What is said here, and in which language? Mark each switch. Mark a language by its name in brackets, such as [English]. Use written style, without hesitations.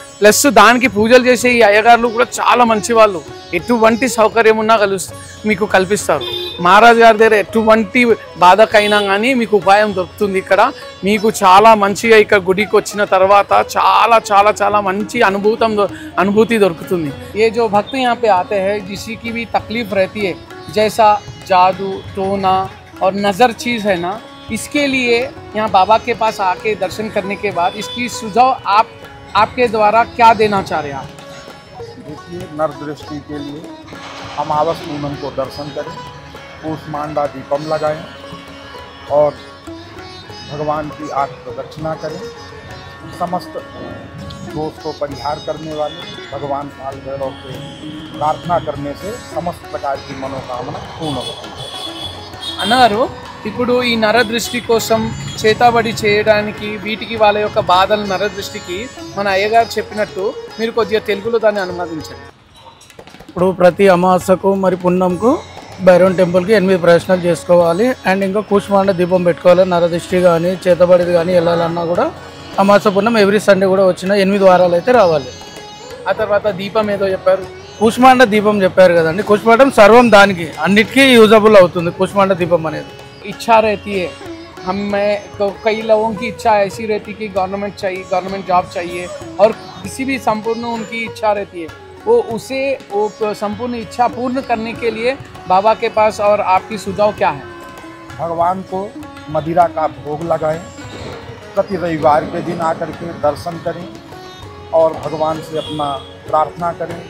[Telugu] Plus దానికి పూజలు చేసే ఈ అయ్యగారులు కూడా చాలా మంచి వాళ్ళు. ఎటువంటి సౌకర్యం ఉన్నా మీకు కల్పిస్తారు. మహారాజ్ గారి దగ్గర ఎటువంటి బాధకైనా కానీ మీకు ఉపాయం దొరుకుతుంది. ఇక్కడ మీకు చాలా మంచిగా ఇక్కడ గుడికి వచ్చిన తర్వాత చాలా చాలా చాలా మంచి అనుభూతి దొరుకుతుంది. [Hindi] ఏ జో భక్తి यहाँ पे आते हैं जिसी की भी तकलीफ रहती है, जैसा जादू टोना और नज़र चीज़ है ना, इसके लिए यहाँ बाबा के पास आके दर्शन करने के बाद इसकी सुझाव आपके द्वारा क्या देना चाह रहे हैं आप? देखिए, नर दृष्टि के लिए अमावस पूनम को दर्शन करें, कूष्मांडा दीपम लगाएं और भगवान की 8 प्रदक्षिणा करें। समस्त दोष को परिहार करने वाले भगवान काल भैरव से प्रार्थना करने से समस्त प्रकार की मनोकामना पूर्ण होती है। [Telugu] అన్నారు ఇప్పుడు ఈ నరదృష్టి కోసం చేతబడి చేయడానికి వీటికి వాళ్ళ యొక్క బాధలు నరదృష్టికి మన అయ్యగారు చెప్పినట్టు మీరు కొద్దిగా తెలుగులో దాన్ని అనుమతించండి. ఇప్పుడు ప్రతి అమావాస్యకు మరి పున్నంకు భైరవన్ టెంపుల్కి 8 ప్రదక్షిణలు చేసుకోవాలి. అండ్ ఇంకా కూష్మాండ దీపం పెట్టుకోవాలి. నరదృష్టి కానీ చేతబడిది కానీ వెళ్ళాలన్నా కూడా అమావాస్య పున్నం ఎవ్రీ సండే కూడా వచ్చిన 8 వారాలు అయితే రావాలి. ఆ తర్వాత దీపం ఏదో చెప్పారు, కూష్మాండ దీపం చెప్పారు కదండి. కూష్మాండం సర్వం దానికి అన్నిటికీ యూజబుల్ అవుతుంది కూష్మాండ దీపం అనేది. [Hindi] इच्छा रहती है हमें, कई लोगों की इच्छा ऐसी रहती है कि गवर्नमेंट जॉब चाहिए और किसी भी संपूर्ण उनकी इच्छा रहती है, वो संपूर्ण इच्छा पूर्ण करने के लिए बाबा के पास और आपकी सुझाव क्या है? भगवान को मदिरा का भोग लगाएं, प्रति रविवार के दिन आकर के दर्शन करें और भगवान से अपना प्रार्थना करें।